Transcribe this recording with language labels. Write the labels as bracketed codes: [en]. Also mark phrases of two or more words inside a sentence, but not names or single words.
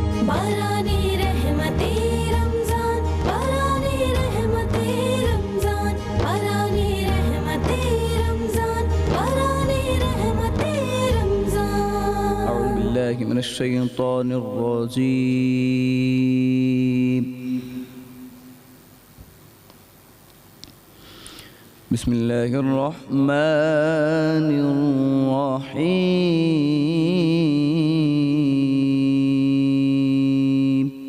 [ur] بارانِ رحمتِ رمضان، بارانِ رحمتِ رمضان، بارانِ رحمتِ رمضان، بارانِ رحمتِ رمضان. [ar] أعوذ بالله من الشيطان الرجيم. بسم الله الرحمن الرحيم.